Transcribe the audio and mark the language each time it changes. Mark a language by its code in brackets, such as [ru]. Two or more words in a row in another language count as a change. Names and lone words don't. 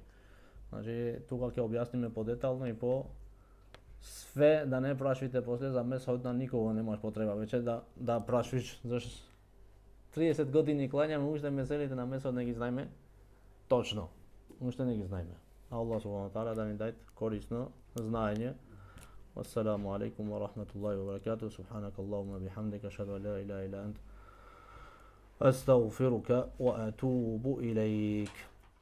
[mk] Значи тука ќе објасниме подетално и по све, да не прашвите после за месот, на никого немаш потреба веќе да прашвиш, зашто 30 години клањаме, уште меселите на месот не ги знаеме точно. Уште не ги знаеме. [ar] الله سبحانه تعالى [mk] да ни даде корисно знаење. [ar] السلام عليكم ورحمة الله وبركاته. سبحانك اللهم وبحمدك، أشهد أن لا إله إلا أنت، أستغفرك وأتوب إليك.